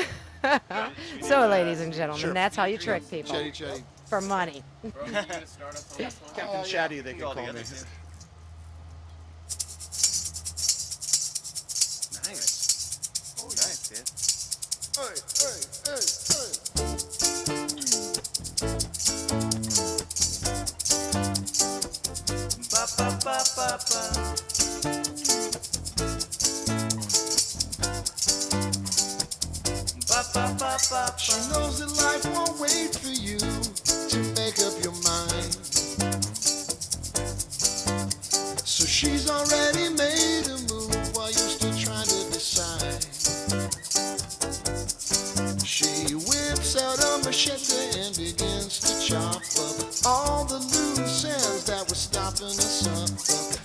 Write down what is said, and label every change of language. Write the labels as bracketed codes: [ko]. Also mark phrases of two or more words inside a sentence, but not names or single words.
[en] So, ladies and gentlemen, Sure. that's how you trick people Chetty. for money. Bro, you gonna start us on this one? Captain Chatty, they can All call me. together, too. Nice. Oh, nice, dude. Ba, ba, ba, ba, ba. Ba, ba, ba, ba, She ba. knows that life won't wait for you to make up your mind. So she's already made a move while you're still trying to decide. She whips out a machete and begins to chop up all the loose ends that were stopping us up.